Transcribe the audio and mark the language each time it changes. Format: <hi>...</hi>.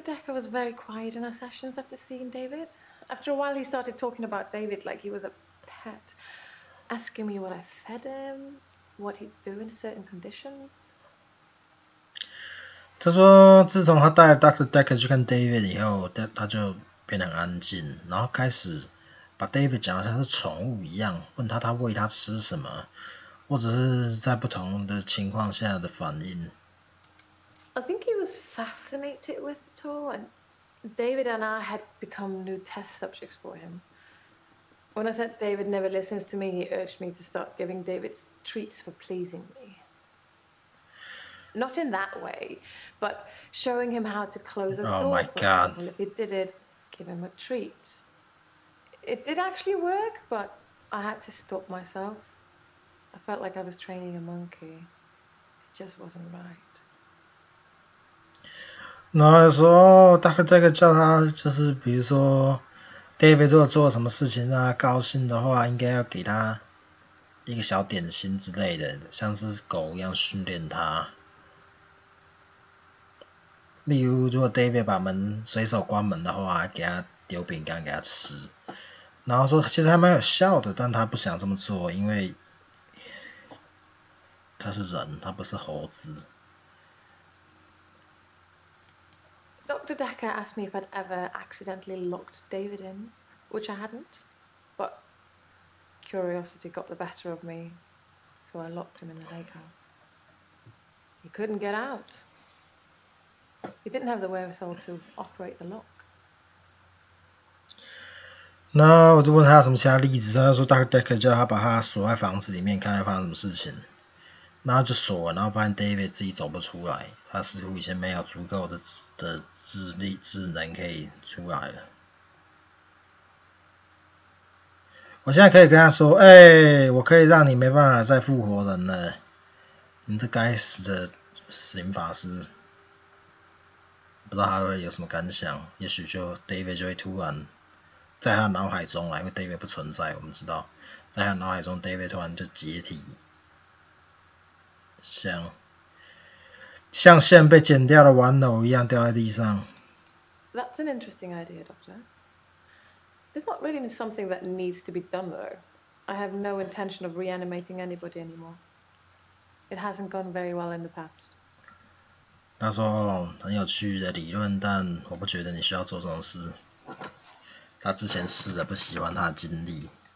<en>Dekker was very quiet in our sessions after seeing David. After a while, he started talking about David like he was a pet, asking me what I fed him, what he'd do in certain conditions.</en> <zh>他说，自从他带了 Dr. Dekker 去看 David 以后，他就变得很安静，然后开始把 David 讲得像是宠物一样，问他喂他吃什么，或者是在不同的情况下的反应。</zh> <en>I think he was fascinated with it all, and David and I had become new test subjects for him. When I said David never listens to me, he urged me to start giving David treats for pleasing me. Not in that way, but showing him how to close a door, my for God. example. If he did it, give him a treat. It did actually work, but I had to stop myself. I felt like I was training a monkey. It just wasn't right.</en> <zh>然后说Dekker叫他就是比如说 David 如果做了什么事情让他高兴的话，应该要给他一个小点心之类的，像是狗一样训练他。例如，如果 David 把门随手关门的话，给他丢饼干给他吃。然后说其实还蛮有效的，但他不想这么做，因为他是人，他不是猴子。</zh> <en>Dr. Dekker asked me if I'd ever accidentally locked David in, which I hadn't, but curiosity got the better of me, so I locked him in the lake house. He couldn't get out. He didn't have the wherewithal to operate the lock.</en> <zh>然后我就问他有什么其他例子，他就说 Dr. Dekker 叫他把他锁在房子里面，看他发生什么事情。然后就锁了，然后发现 David 自己走不出来，他似乎以前没有足够的智能可以出来了。我现在可以跟他说，我可以让你没办法再复活人了，你这该死的死法师。不知道他会有什么感想，也许就 David 就会突然在他脑海中因为 David 不存在，我们知道，在他脑海中 David 突然就解体。像线被剪掉的玩偶一样掉在地上。</zh> <en>That's an interesting idea, Doctor. There's not really something that needs to be done, though. I have no intention of reanimating anybody anymore. It hasn't gone very well in the past.</en> <zh>他说很有趣的理论，但我不觉得你需要做这种事。他之前试着不喜欢他的经历。</zh>